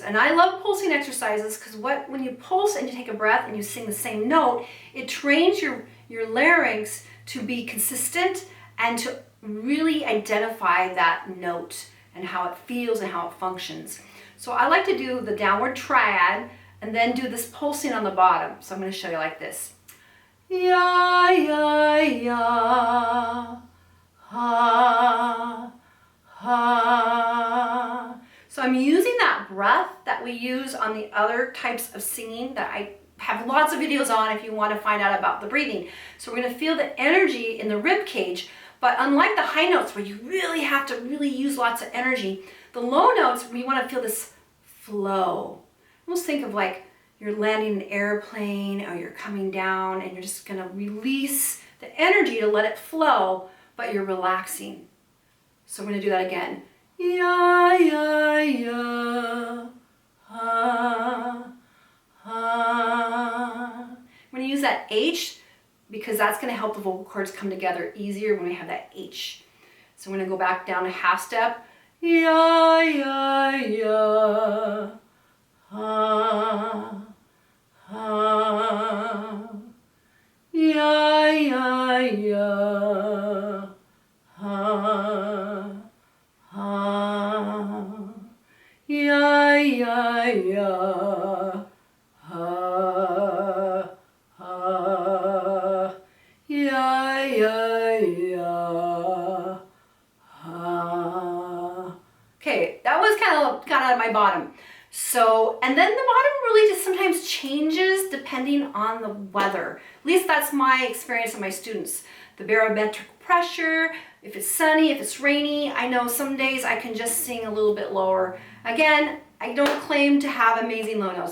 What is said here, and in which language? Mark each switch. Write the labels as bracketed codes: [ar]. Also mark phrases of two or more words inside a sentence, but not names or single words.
[en] And I love pulsing exercises because when you pulse and you take a breath and you sing the same note, it trains your larynx to be consistent and to really identify that note and how it feels and how it functions. So I like to do the downward triad and then do this pulsing on the bottom. So I'm going to show you like this. Ya, ya, ya, ha, ha. So I'm using that breath that we use on the other types of singing that I have lots of videos on if you want to find out about the breathing. So we're going to feel the energy in the rib cage, but unlike the high notes where you really have to use lots of energy, the low notes, we want to feel this flow. Almost think of like you're landing an airplane or you're coming down and you're just going to release the energy to let it flow, but you're relaxing. So we're going to do that again. Ya, ya, ya, ha, ha. I'm going to use that H because that's going to help the vocal cords come together easier when we have that H. So I'm going to go back down a half step. ya, ya, ya, ha, ha, ya, ya, ya, ha, ha, ya, ya, ya, ha, ha, ya, ya, ya, ha. Okay, that was kind of at my bottom. So, and then the bottom really just sometimes changes depending on the weather. At least that's my experience with my students. The barometric pressure, if it's sunny, if it's rainy. I know some days I can just sing a little bit lower. Again, I don't claim to have amazing low notes.